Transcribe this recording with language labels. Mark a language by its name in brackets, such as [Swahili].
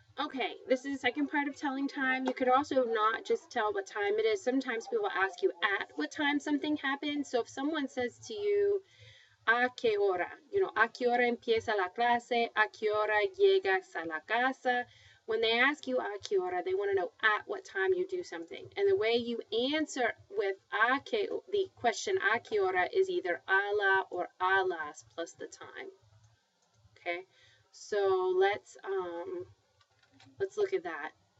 [English] Okay, this is the second part of telling time. You could also not just tell what time it is. Sometimes people ask you at what time something happened. So if someone says to you, [Spanish] ¿a qué hora? You know, ¿a qué hora empieza la clase? ¿A qué hora llegas a la casa? [English] When they ask you [Spanish] ¿a qué hora?, [English] they want to know at what time you do something. And the way you answer with ¿a qué?, the question [Spanish] ¿a qué hora?, [English] is either a la or a las plus the time. Okay, so let's look at that.